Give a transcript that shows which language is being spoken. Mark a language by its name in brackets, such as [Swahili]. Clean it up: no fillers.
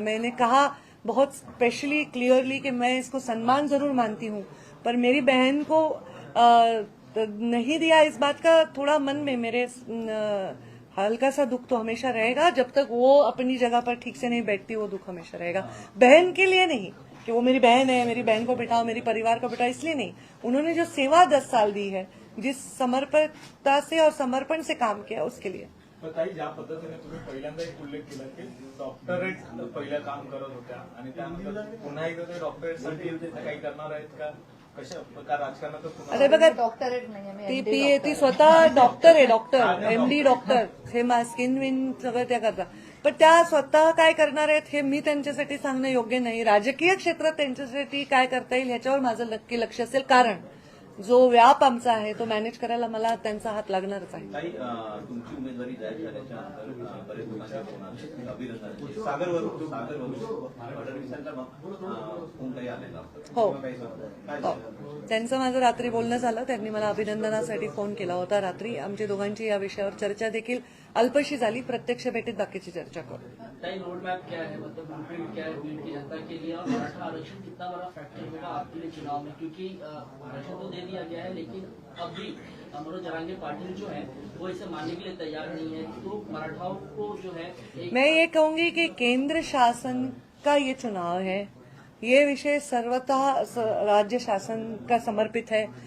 [Hindi] मैंने कहा बहुत स्पेशली क्लियरली कि मैं इसको सम्मान जरूर मानती हूँ, पर मेरी बहन को नहीं दिया, इस बात का थोड़ा मन में मेरे हल्का सा दुख तो हमेशा रहेगा. जब तक वो अपनी जगह पर ठीक से नहीं बैठती वो दुख हमेशा रहेगा. बहन के लिए नहीं कि वो मेरी बहन है, मेरी बहन को बिठाओ, मेरी परिवार को बिठाओ, इसलिए नहीं. उन्होंने जो सेवा 10 साल दी है, जिस समर्पणता से और समर्पण से काम किया, उसके लिए. [Marathi] पण ताई, ज्या पद्धतीने तुम्ही पहिल्यांदा एक उल्लेख केला की डॉक्टरेट पहिलं काम करत होत्या आणि त्यानंतर पुन्हा एकदा ते डॉक्टरेटसाठी काही करणार आहेत का? कशा प्रकार राजकारणात अरे बघा, डॉक्टरेट नाही, ती स्वतः डॉक्टर आहे, डॉक्टर, MD डॉक्टर. हे स्किन विन सगळं त्या करतात. पण त्या स्वतः काय करणार आहेत हे मी त्यांच्यासाठी सांगणं योग्य नाही. राजकीय क्षेत्रात त्यांच्यासाठी काय करता येईल ह्याच्यावर माझं नक्की लक्ष असेल, कारण जो व्याप आमचा आहे तो मॅनेज करायला मला त्यांचा हात लागणारच आहे. ताई, तुमची उमेदवारी जाहीर झाल्याच्या नंतर बरेच लोकांचे फोन आले, अभिनंदन. सागरवरून फडणवीसांचा फोन काही आलेला होता. हो. काही काय हो, त्यांचं माझं रात्री बोलणं झालं. त्यांनी मला अभिनंदनासाठी फोन केला होता रात्री. आमची दोघांची या विषयावर चर्चा देखील अल्पशी झाली. प्रत्यक्ष भेटीत बाकीची चर्चा करू. [Hindi] रोड मैप क्या है, मतलब ब्लूप्रिंट क्या है बीड की जनता के लिए, और मराठा आरक्षण कितना बड़ा फैक्टर होगा आपके लिए चुनाव में, क्योंकि आरक्षण तो दे दिया गया है लेकिन अब भी मनोज जरांगे पाटिल जो है वो इसे मानने के लिए तैयार नहीं है, तो मराठाओं को जो है मैं ये कहूंगी कि केंद्र शासन का ये चुनाव है, ये विषय सर्वतः राज्य शासन का समर्पित है.